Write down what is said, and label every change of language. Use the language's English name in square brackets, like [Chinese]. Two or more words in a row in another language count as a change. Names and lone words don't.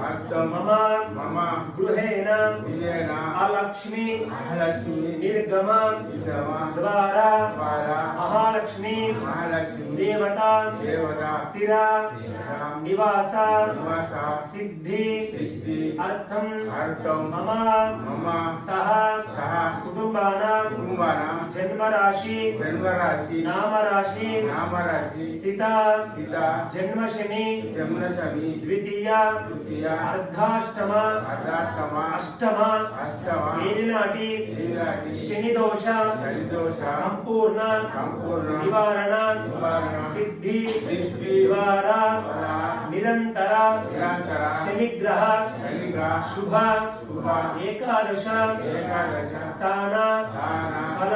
[Sanskrit] मम गृहेण अलक्ष्मी निर्गम द्वारा महालक्ष्मी देवता स्थिर निवास सिद्धि अर्थम मम सह कुटुंबानां जन्मराशि नामराशि स्थित जन्मशनि द्वितीय अर्धाष्टम अष्टम [Telugu] ఏలినాటి శని [Sanskrit] दोष संपूर्ण निवारण सिद्धि द्वारा निरंतर शनिग्रह शुभ एकादश स्थान फल